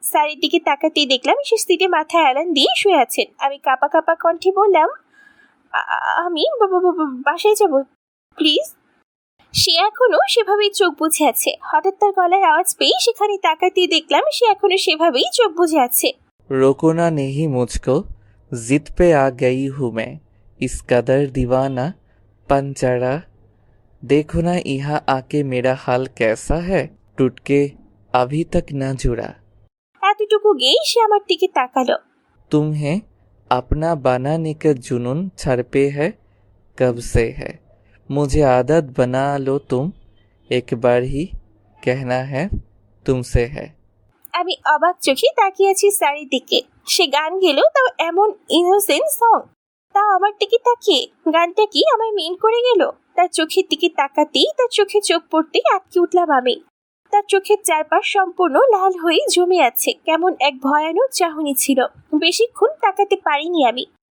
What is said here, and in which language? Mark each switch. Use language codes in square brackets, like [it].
[bn] স্যারের দিকে তাকাতেই দেখলাম সে সিটে মাথায় আলান দিয়ে শুয়ে আছেন। আমি কাঁপা কাঁপা কণ্ঠে বললাম, আমি বাসায় যাব প্লিজ। সে এখনো সেভাবেই চোখ বুজে আছে। হঠাৎ তার গলার আওয়াজ পেয়ে সেখানে তাকাতেই দেখলাম সে এখনো সেভাবেই চোখ বুজে আছে। [hi] रोको ना नहीं मुझको, जिद पे आ गई हूँ मैं, इस कदर दीवाना पंचरा। देखो ना यहाँ आके मेरा हाल कैसा है, टूट के अभी तक ना जुड़ा। [bn] এতটুকু গেয়ে সে আমার দিকে তাকালো। [hi] तुम्हें अपना बनाने का जुनून सर पे है, कब से है, मुझे आदत बना लो तुम, एक बार ही कहना है तुमसे है। [bn] আমি অবাক চোখে তাকিয়ে আছি স্যারের দিকে। সে গান গেল, তাও এমন ইনোসেন্ট সং, তাও আমার দিকে তাকিয়ে। গানটা কি আমায় মেন করে গেল? তার চোখের দিকে তাকাতেই তার চোখে চোখ পড়তেই আটকে উঠলাম আমি। তার চোখের চারপাশ সম্পূর্ণ লাল হয়ে জমে আছে। কেমন এক ভয়ানক চাহনি ছিল। বেশিক্ষণ তাকাতে পারিনি আমি।